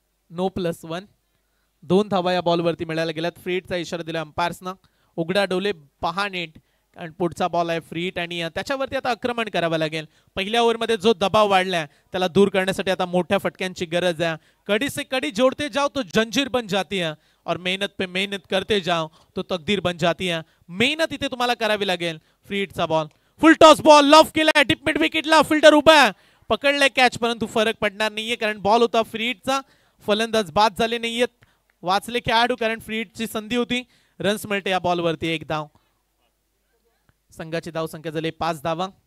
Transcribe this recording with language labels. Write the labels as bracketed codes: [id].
[mr] No +1, 2 धावा या बॉलवरती मिळायला गेल्यात. फ्री हिटचा इशारा दिला अंपायर्सना. उघडा डोले पहा नीट, कारण पुढचा बॉल आहे फ्री हिट आणि त्याच्यावरती आता आक्रमण करावं लागेल. पहिल्या ओव्हरमध्ये जो दबाव वाढलाय त्याला दूर करण्यासाठी आता मोठ्या फटक्यांची गरज आहे. [hi] कड़ी से कड़ी जोड़ते जाओ तो जंजीर बन जाती है और मेहनत पे मेहनत करते जाओ तो तकदीर बन जाती है. [mr] मेहनत इथे तुम्हाला करावी लागेल. फ्री हिटचा बॉल, फुल टॉस बॉल, लॉफ केलाय डीप मिड विकेटला. फिल्डर उभा आहे, पकडलाय कॅच, परंतु फरक पडणार नाहीये कारण बॉल होता फ्री हिटचा. फलंदाज बाद झाले नाहीयेत, वाचले खेळाडू कारण फ्री हिटची संधी होती. रन्स मिळते या बॉलवरती. 1 धाव. संघाची धाव संख्या झाली 5 धावा.